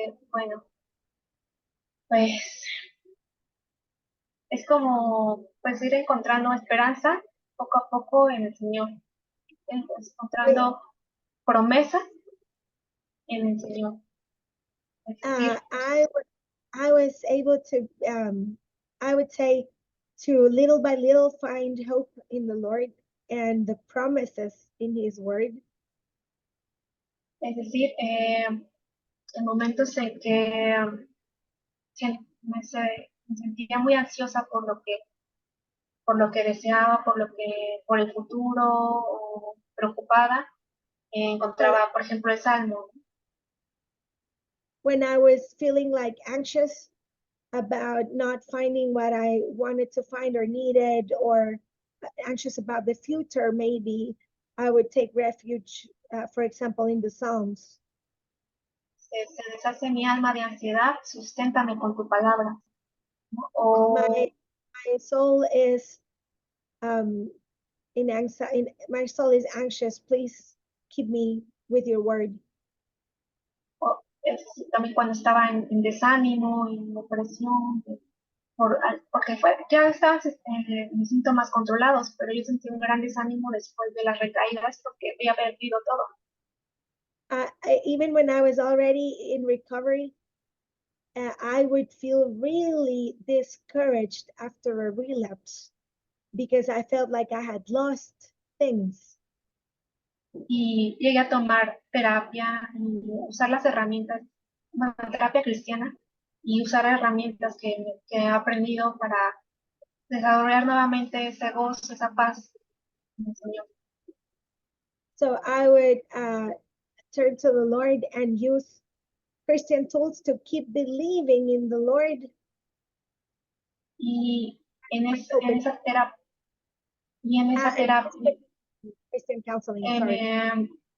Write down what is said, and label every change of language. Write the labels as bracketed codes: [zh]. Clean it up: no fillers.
[es] Bueno, pues es como pues ir encontrando esperanza poco a poco en el Señor, encontrando promesas en el Señor. [en] I was able to, I would say, to little by little find hope in the Lord and the promises in His Word. [es] Es decir, en momentos en que me sentía muy ansiosa por lo que deseaba, por el futuro, o preocupada, encontraba, por ejemplo, el Salmo. [en] When I was feeling like anxious about not finding what I wanted to find or needed, or anxious about the future, maybe I would take refuge, for example, in the Psalms. [es] Se deshace mi alma de ansiedad, susténtame con tu palabra. ¿No? O, [en] my soul is my soul is anxious. Please keep me with your word. [es] También cuando estaba en desánimo, en depresión, porque ya estaban mis síntomas controlados, pero yo sentí un gran desánimo después de las recaídas porque había perdido todo. [en] Even when I was already in recovery, I would feel really discouraged after a relapse because I felt like I had lost things. [es] Y llegué a tomar terapia y usar las herramientas, terapia cristiana, y usar herramientas que he aprendido para desarrollar nuevamente ese gozo, esa paz en el Señor. [en] So I would turn to the Lord and use Christian tools to keep believing in the Lord. [es] Y en esa terapia, [en] Christian counseling, sorry.